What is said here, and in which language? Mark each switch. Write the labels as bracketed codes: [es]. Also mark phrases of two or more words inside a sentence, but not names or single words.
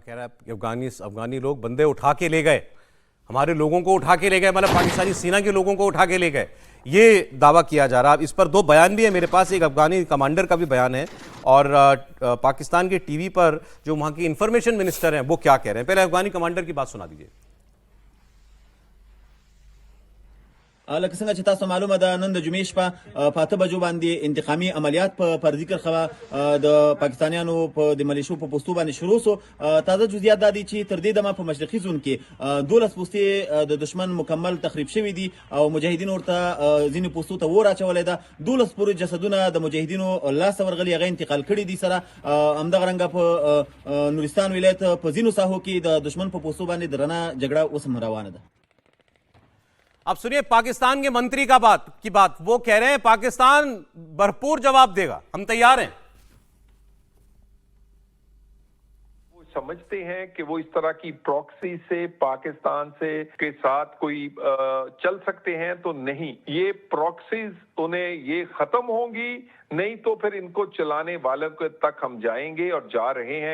[hi] कह रहा है कि अफगानी लोग बंदे उठा के ले गए, हमारे लोगों को उठा के ले गए, मतलब पाकिस्तानी सेना के लोगों को उठा के ले गए, ये दावा किया जा रहा है। इस पर दो बयान भी है मेरे पास, एक अफगानी कमांडर का भी बयान है और पाकिस्तान के टीवी पर जो वहां की इंफॉर्मेशन मिनिस्टर हैं वो क्या कह रहे हैं। पहले अफगानी कमांडर की बात सुना दीजिए। [ps] لکه څنګه چې تاسو معلومه ده نن د جمعې شپه په 8 بجو باندې انتقامي عملیات په ذکر خوا د پاکستانیانو په د ملیشو په پوسټو باندې شروع سو. تازه جزئیات دادي چې تر دې دمه په مشرقي زون کې 12 پوسټې د دشمن مکمل تخریب شوی دي او مجاهدین ورته ځینې پوسټو ته ور اچولې ده. 12 پورې جسدونه د مجاهدینو لاس ورغلي هغه انتقال کړي دي. سره همدغه رنګه په نورستان ولایت په ځینو ساحو کې د دشمن په پوسټو باندې درنه جګړه اوس هم روانه ده. [hi] अब सुनिए पाकिस्तान के मंत्री की बात, वो कह रहे हैं पाकिस्तान भरपूर जवाब देगा, हम तैयार हैं। वो समझते हैं कि वो इस तरह की प्रॉक्सी से पाकिस्तान से के साथ कोई चल सकते हैं, तो नहीं, ये प्रॉक्सीज उन्हें ये खत्म होंगी, नहीं तो फिर इनको चलाने वालों के तक हम जाएंगे और जा रहे हैं।